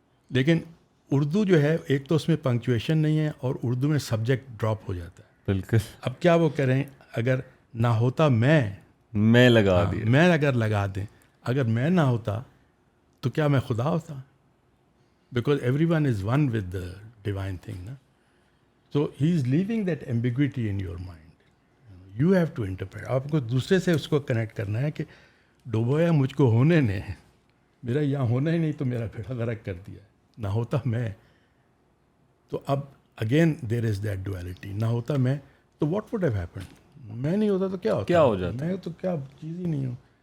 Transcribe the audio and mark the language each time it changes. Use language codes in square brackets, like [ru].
[ur] لیکن اردو جو ہے ایک تو اس میں پنکچویشن نہیں ہے اور اردو میں سبجیکٹ ڈراپ ہو جاتا ہے. بالکل. اب کیا وہ کریں, اگر نہ ہوتا میں لگا دیں, میں اگر لگا دیں, اگر میں نہ ہوتا تو کیا میں خدا ہوتا؟ [en] because everyone is one with the divine thing [ur] نا. [en] So he is leaving that ambiguity in your mind. You have to interpret. [ur] آپ کو دوسرے سے اس کو کنیکٹ کرنا ہے کہ ڈوبویا مجھ کو ہونے نے, میرا یہاں ہونا ہی نہیں تو میرا پھر غرق کر دیا. نہ ہوتا میں تو اب [en] Again there is that duality. [ur] نہ ہوتا میں تو [en] What would have happened. [ur] میں نہیں ہوتا تو کیا ہو جاتا, میں تو کیا چیز ہی نہیں ہوں.